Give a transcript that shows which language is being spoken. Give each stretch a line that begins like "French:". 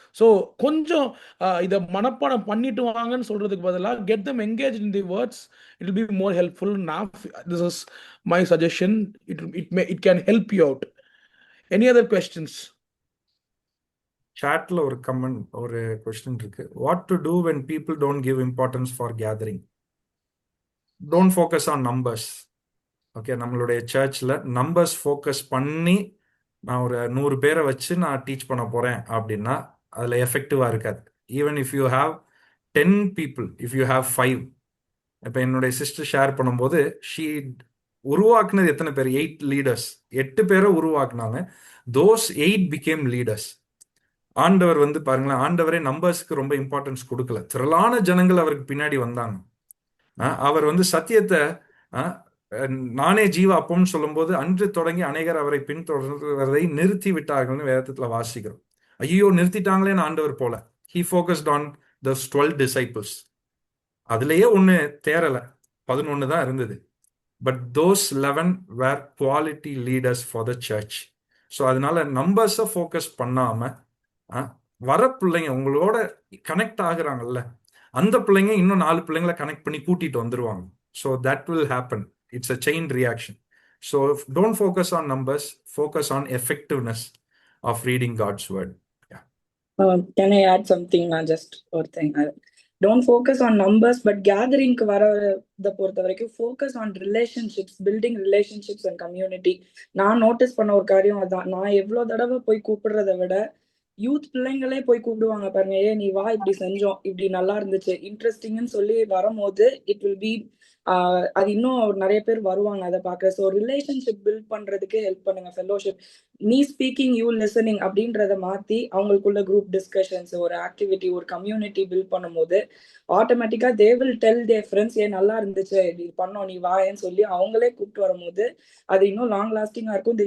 Tamil: So கொஞ்சம் இதை மனப்பாடம் பண்ணிட்டு வாங்கன்னு சொல்றதுக்கு பதிலாக
English: get them engaged in the words, it will be more helpful. Now this is my suggestion. It can help you out. Any other questions?
Tamil: சாட்ல ஒரு question இருக்கு.
English: What to do when people don't give importance for gathering? Don't focus on numbers.
Tamil: Okay, நம்மளுடைய சர்ச்சில் numbers focus பண்ணி நான் ஒரு 100 பேரை வச்சு நான் டீச் பண்ண போகிறேன் அப்படின்னா அதில் எஃபெக்டிவாக இருக்காது.
English: Even if you have 10 people, if you have 5.
Tamil: இப்போ என்னுடைய சிஸ்டர் ஷேர் பண்ணும்போது ஷீ உருவாக்குனது எத்தனை பேர்? 8 லீடர்ஸ். 8 பேரை உருவாக்குனாங்க.
English: those 8 became
Tamil: leaders. ஆண்டவர் வந்து பாருங்களேன், ஆண்டவரே நம்பர்ஸ்க்கு ரொம்ப இம்பார்ட்டன்ஸ் கொடுக்கல. திரளான ஜனங்கள் அவருக்கு பின்னாடி வந்தாங்க. அவர் வந்து சத்தியத்தை நானே ஜீவ அப்பம்னு சொல்லும்போது அன்று தொடங்கி அநேகர் அவரை பின்தொடர்வதை நிறுத்தி விட்டார்கள்னு வேதத்துல வாசிக்கிறோம். ஐயோ நிறுத்திட்டாங்களேன்னு ஆண்டவர் போல.
English: He focused on those 12 disciples.
Tamil: அதுலயே ஒண்ணு தேரல, 11 தான் இருந்தது.
English: But those 11 were quality leaders for the church.
Tamil: So அதனால நம்பர்ஸை ஃபோக்கஸ் பண்ணாம வர பிள்ளைங்க உங்களோட கனெக்ட் ஆகுறாங்கல்ல, அந்த பிள்ளைங்க இன்னும் 4 பிள்ளைங்களை கனெக்ட் பண்ணி கூட்டிட்டு வந்துருவாங்க.
English: So that will happen. It's a chain reaction. So don't focus on numbers, focus on effectiveness of reading God's word. Yeah. Can I add something? Just one thing. Don't focus on numbers, but gathering
Tamil: வரத பொறுத்த வரைக்கும்
English: focus on relationships, building relationships and community.
Tamil: நான் notice பண்ண ஒரு காரியம் அதான். நான் எவ்வளவு தடவை போய் கூப்பிடுறத விட யூத் பிள்ளைங்களே போய் கூப்பிடுவாங்க பாருங்க. நீ வா, இப்படி செஞ்சோம், இப்படி நல்லா இருந்துச்சு, இன்ட்ரெஸ்டிங்னு சொல்லி வரும்போது
English: it will be
Tamil: அது இன்னும் நிறைய பேர் வருவாங்க அதை பார்க்க. ஸோ ரிலேஷன்ஷிப் பில்ட் பண்றதுக்கு ஹெல்ப் பண்ணுங்க. ஃபெல்லோஷிப், நீ ஸ்பீக்கிங் யூ லிசனிங் அப்படின்றத மாத்தி அவங்களுக்குள்ள குரூப் டிஸ்கஷன்ஸ், ஒரு ஆக்டிவிட்டி, ஒரு கம்யூனிட்டி பில்ட் பண்ணும்போது ஆட்டோமேட்டிக்கா
English: they will tell their friends,
Tamil: ஏன் நல்லா இருந்துச்சு, இது பண்ணோம், நீ வாயேன்னு சொல்லி அவங்களே கூப்பிட்டு வரும்போது அது இன்னும் லாங் லாஸ்டிங்கா இருக்கும்.